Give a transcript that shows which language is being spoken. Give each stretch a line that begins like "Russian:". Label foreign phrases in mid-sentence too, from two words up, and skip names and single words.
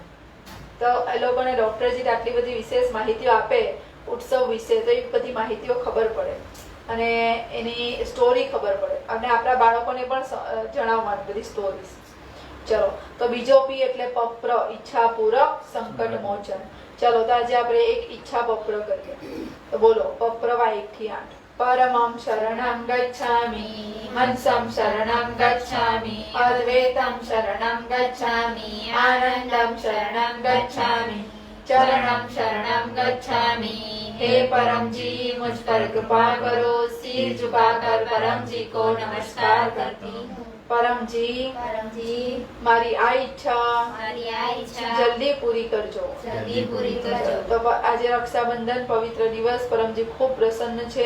Gujarati: તો એ લોકોને ડૉક્ટરજી આટલી બધી વિશેષ માહિતીઓ આપે ઉત્સવ વિશે, તો એ બધી માહિતીઓ ખબર પડે અને એની સ્ટોરી ખબર પડે અને આપણા બાળકોને પણ જણાવવાની બધી સ્ટોરીઝ. ચલો, તો બીજો પી એટલે પપ્ર, ઈચ્છા પૂરક સંકટ મોચન. ચલો, તો આજે આપણે એક ઈચ્છા પપ્ર કરીએ. તો બોલો, પપ્રવા 1 થી 8.
Sanskrit: परमं शरणं गच्छामि, हंसं शरणं गच्छामि, अद्वैतं शरणं गच्छामि, आनंदं शरणं गच्छामि, चरणं शरणं गच्छामि.
Hindi: हे परमजी, मुझ पर कृपा करो. सिर झुकाकर परमजी को नमस्कार करती हूँ.
Gujarati: परमजी, મારી આ ઈચ્છા જલ્દી પૂરી કરજો. તો આજે રક્ષાબંધન પવિત્ર દિવસ, પરમજી ખૂબ પ્રસન્ન છે.